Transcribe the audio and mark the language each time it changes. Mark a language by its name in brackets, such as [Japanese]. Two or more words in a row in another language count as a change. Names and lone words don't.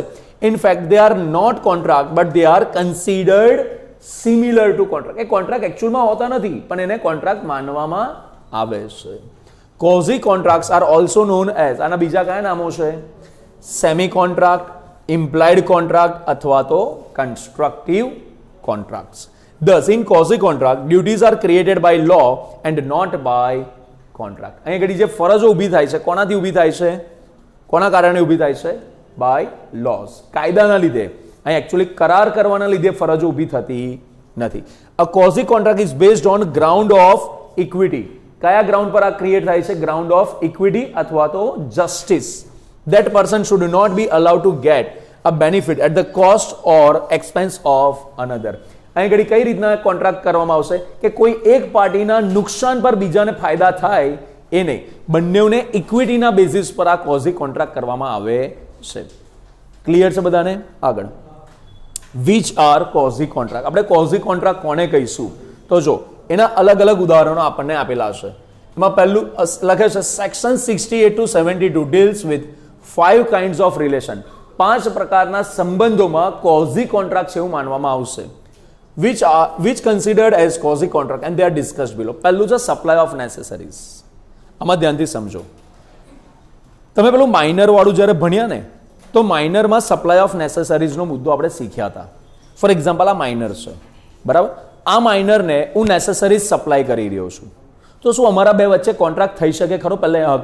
[English] in fact they are not contract but they are considered similar to contract. [Gujarati] એ કોન્ટ્રાક્ટ એકચ્યુઅલમાં હોતા નથી, પણ એને કોન્ટ્રાક્ટ માનવામાં આવે છે. [English] quasi contracts are also known as, [Gujarati] આના બીજા કયા નામો છે? [English] semi contract, implied contract [Gujarati] અથવા તો [English] constructive contracts. Thus, in quasi contract, duties are created by law and not by contract. [Gujarati] અહીં ઘડી જે ફરજો ઊભી થાય છે, કોનાથી ઊભી થાય છે? કોના કારણે ઊભી થાય છે? [English] by laws, [Gujarati] કાયદાના લીધે. અહીં એકચ્યુઅલી કરાર કરવાના લીધે ફરજો ઊભી થતી નથી. [English] a quasi contract is based on ground of equity. [Gujarati] કયા ગ્રાઉન્ડ પર આ ક્રિએટ થાય છે? [English] ground of equity [Gujarati] અથવા તો જસ્ટિસ. [English] That person should not be allowed to get a benefit at the cost or expense of another. [Gujarati] અહીં ઘડી કઈ રીતના કોન્ટ્રાક્ટ કરવામાં આવશે કે કોઈ એક પાર્ટીના નુકસાન પર બીજાને ફાયદા થાય એ નહીં, બંનેઓને ઇક્વિટીના બેઝિસ પર આ [English] quasi contract [Gujarati] કરવામાં આવે છે. ક્લિયર છે બધાને? આગળ, [English] which are quasi contract. [Gujarati] આપણે [English] quasi contract [Gujarati] કોને કહીશું? તો જો એના અલગ અલગ ઉદાહરણો આપણને આપેલા છે. એમાં પહેલું લખે છે [English] સેક્શન 68 to 72 deals with 5 kinds of relation. [Gujarati] 5 પ્રકારના સંબંધોમાં [English] quasi contract [Gujarati] છે એવું માનવામાં આવશે. [English] which considered as quasi contract and they are discussed below. [Gujarati] પહેલું છે [English] supply of necessaries. [Gujarati] આમાં ધ્યાનથી સમજો. તમે પેલું માઇનર વાળું જ્યારે ભણ્યા ને, તો માઇનરમાં [English] supply of necessariesનો [Gujarati] મુદ્દો આપણે શીખ્યા હતા. [English] for example, [Gujarati] આ માઇનર છે, બરાબર? આ માઇનરને હું [English] necessaries supply [Gujarati] કરી રહ્યો છું, તો શું અમારા બે વચ્ચે કોન્ટ્રાક્ટ થઈ શકે ખરો?